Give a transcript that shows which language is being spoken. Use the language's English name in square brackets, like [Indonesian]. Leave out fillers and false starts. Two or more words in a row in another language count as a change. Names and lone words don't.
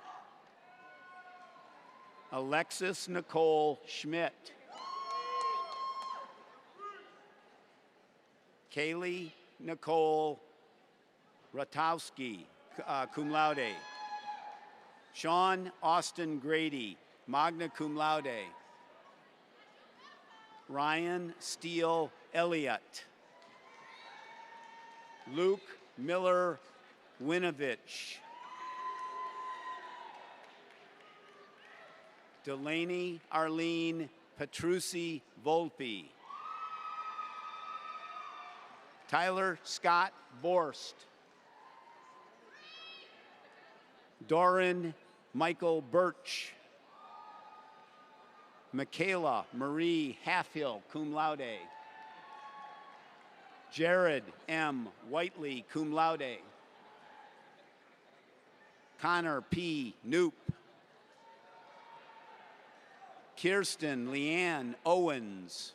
[English] Alexis Nicole Schmidt. Kaylee Nicole Ratowski, [Latin] cum laude. [English] Sean Austin Grady, [Latin] magna cum laude. [English] Ryan Steele Elliott. Luke Miller Winovich. Delaney Arlene Petrucci Volpe. Tyler Scott Borst. Doran Michael Birch. Michaela Marie Halfhill, [Latin] cum laude. [English] Jared M. Whiteley, [Latin] cum laude. [English] Connor P. Knoop. Kirsten Leanne Owens.